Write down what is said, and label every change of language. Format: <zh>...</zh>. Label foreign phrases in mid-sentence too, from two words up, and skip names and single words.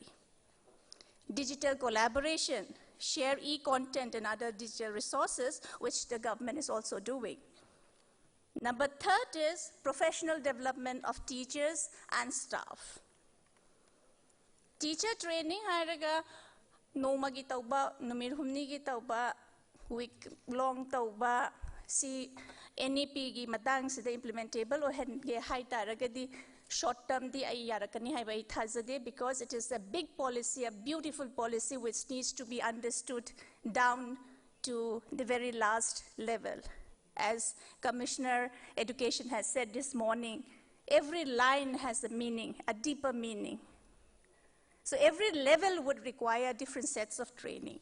<en>Digital collaboration, share e-content and other digital resources, which the government is also doing. Number 3 is professional development of teachers and staff. Teacher training</en> <mni>hairaga noma gi tauba, numir humni gi tauba,</mni> <en>week long</en> <mni>tauba, si NEP gi matang sida</mni> <en>implementable or</en> <mni>hen ge hai taragadi</mni> <en>short term</en> <mni>di ay yarakani hai bai thazade,</mni> <en>because it is a big policy, a beautiful policy which needs to be understood down to the very last level. As Commissioner Education has said this morning, every line has a meaning, a deeper meaning. So every level would require different sets of training.</en>